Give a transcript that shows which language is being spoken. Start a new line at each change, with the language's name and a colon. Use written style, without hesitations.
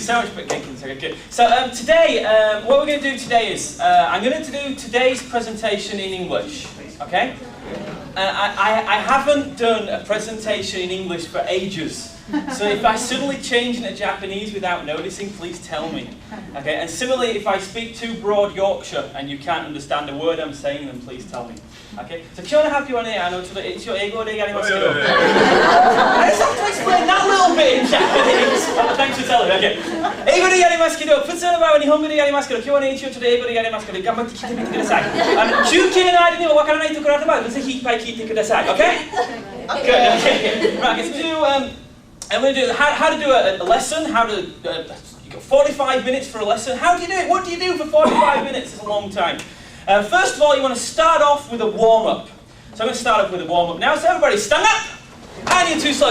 English: So much Genki. Good. So today, what we're going to do today is I'm going to do today's presentation in English. Okay? I haven't done a presentation in English for ages. So if I suddenly change into Japanese without noticing, please tell me. Okay? And similarly, if I speak too broad Yorkshire and you can't understand a word I'm saying, then please tell me. Okay?
Japanese: So 今日の発表はね、一応英語でやりますけど。
English: I just have to explain that little bit in Japanese. Thanks for telling me. Okay.
Japanese: 英語でやりますけど、普通の場合は日本語でやりますけど、今日はね、一応ちょっと英語でやりますけど、頑張って聞いてみてください。休憩の間にもわからないところあれば、ぜひいっぱい聞いてください。
English: Okay? Good. Okay. Right. Let's do. I'm going to do how to do a lesson. How to. You got 45 minutes for a lesson. How do you do it? What do you do for 45 minutes? It's a long time. First of all, you want to start off with a warm-up. So I'm going to start off with a warm-up now. So everybody stand up. And you're too slow.